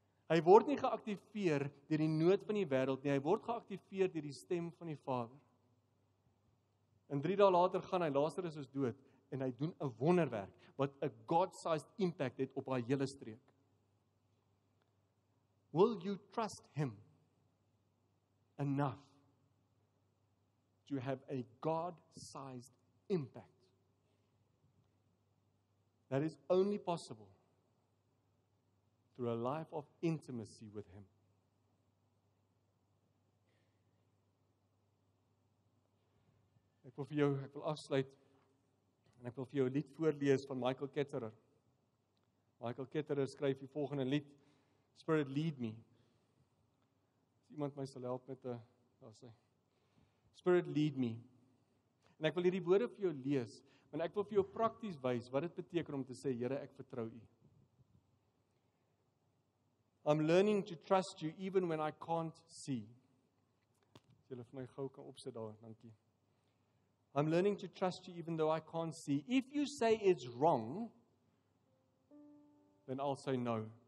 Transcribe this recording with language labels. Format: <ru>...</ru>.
<af>Hy word nie geaktiveer deur die nood van die wêreld nie, hy word geaktiveer deur die stem van die Vader. En 3 dae later gaan hy, Lazarus is dood, en hy doen 'n wonderwerk, wat 'n God-sized impact het op haar hele streek.</af> <en>Will you trust him enough to have a God-sized impact? That is only possible through a life of intimacy with him.</en> <af>Ek wil afsluit en ek wil vir jou 'n lied voorlees van Michael Ketterer. Michael Ketterer skryf die volgende lied, Spirit Lead Me. As iemand my sal help met daar sê.</af> <en>Spirit Lead Me.</en> <af>En ek wil hierdie woorde vir jou lees, want ek wil vir jou prakties wys wat dit beteken om te sê, Here, ek vertrou U.</af> <en>I'm learning to trust you even when I can't see.</en> <af>As julle vir my gou kan opsit daar, dankie.</af> <en>I'm learning to trust you even though I can't see. If you say it's wrong, then I'll say no.</en>